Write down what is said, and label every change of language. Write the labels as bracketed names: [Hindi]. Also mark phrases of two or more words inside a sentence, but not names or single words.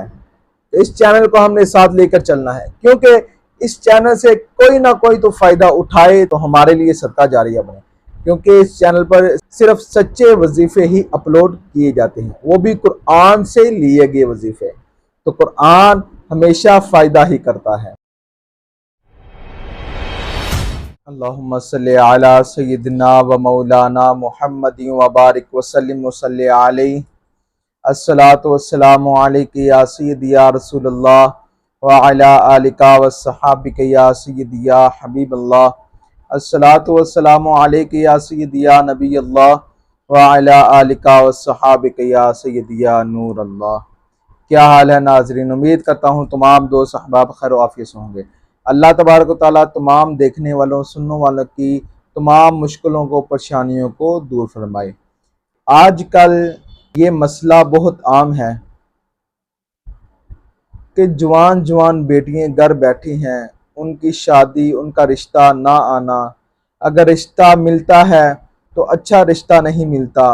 [Hindi] इस चैनल को हमने साथ लेकर चलना है, क्योंकि इस चैनल से कोई ना कोई तो फायदा उठाए तो हमारे लिए सदका जारिया बने। क्योंकि इस चैनल पर सिर्फ सच्चे वजीफे ही अपलोड किए जाते हैं, वो भी कुरान से लिए गए वजीफे। तो कुरान हमेशा फायदा ही करता है। [Arabic] اللهم صل على سيدنا ومولانا محمد وبارك وسلم وصل عليه. الصلاة والسلام عليك يا سيدي يا رسول الله وعلى آلك وصحبك يا سيدي يا حبيب الله. الصلاة والسلام عليك يا سيدي يا نبي الله وعلى آلك وصحبك يا سيدي يا نور الله. [Hindi] क्या हाल है नाजरीन, उम्मीद करता हूँ तमाम दोस्त अहबाब खैर आफियत से होंगे। [Arabic] الله تبارك وتعالى [Hindi] तमाम देखने वालों सुनने वालों की तमाम मुश्किलों को, परेशानियों को दूर फरमाए। आजकल ये मसला बहुत आम है कि जवान जवान बेटियां घर बैठी हैं, उनकी शादी, उनका रिश्ता ना आना, अगर रिश्ता मिलता है तो अच्छा रिश्ता नहीं मिलता।